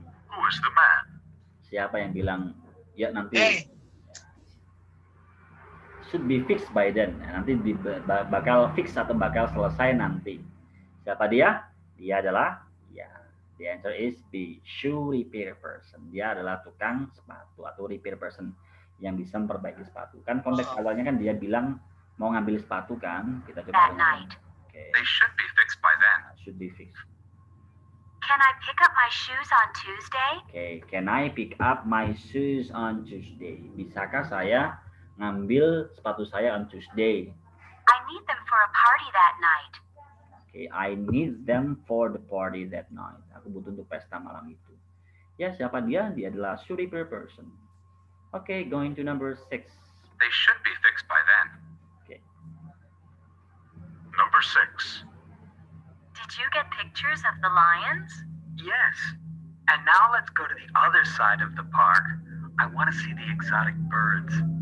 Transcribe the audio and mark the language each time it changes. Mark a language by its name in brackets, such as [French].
[English] Who is the man? [Indonesian] Siapa yang bilang ya nanti [English] should be fixed by then. [Indonesian] Nanti bakal fix atau bakal selesai nanti. Siapa dia? Dia adalah ya. [English] The answer is B, shoe repair person. [Indonesian] Dia adalah tukang sepatu atau repair person yang bisa memperbaiki sepatu. Kan konteks awalnya kan dia bilang mau ngambil sepatu kan. Kita coba. [English] Okay. They should be fixed by then. Should be fixed. Can I pick up my shoes on Tuesday? Okay, can I pick up my shoes on Tuesday? [Indonesian] Bisakah saya ngambil sepatu saya [English] on Tuesday? I need them for a party that night. Okay, I need them for the party that night. [Indonesian] Aku butuh untuk pesta malam itu. Ya, siapa dia? Dia adalah shoe repair person. [English] Okay, going to number 6. They should be fixed by then. Okay. Number 6. Did you get pictures of the lions? Yes. And now let's go to the other side of the park. I want to see the exotic birds.